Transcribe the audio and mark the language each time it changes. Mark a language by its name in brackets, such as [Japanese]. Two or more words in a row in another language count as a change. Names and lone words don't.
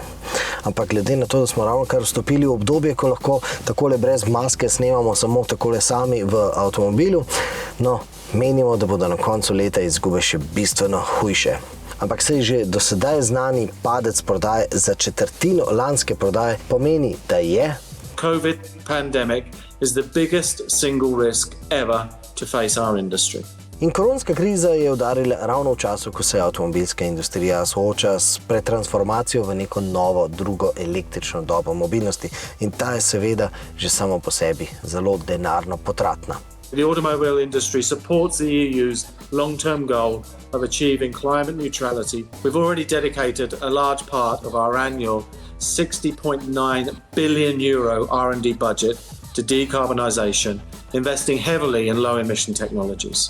[Slovenian] Ampak glede na to, da smo ravnokar vstopili v obdobje, ko lahko takole brez maske snemamo samo takole sami v avtomobilu, no, menimo, da bodo na koncu leta izgube še bistveno hujše. Ampak saj že do sedaj znani padec prodaje za četrtino lanske prodaje pomeni, da je [English] COVID pandemic is the biggest single risk ever to face our industry. [Slovenian] In koronska kriza je udarila ravno v času, ko se avtomobilska industrija sooča s pretransformacijo v neko novo, drugo električno dobo mobilnosti. In ta je seveda že samo po sebi zelo denarno potratna. [English] The automobile industry supports the EU's long-term goal of achieving climate neutrality. We've already dedicated a large part of our annual €60.9 billion R&D budget to decarbonisation, investing heavily in low-emission technologies.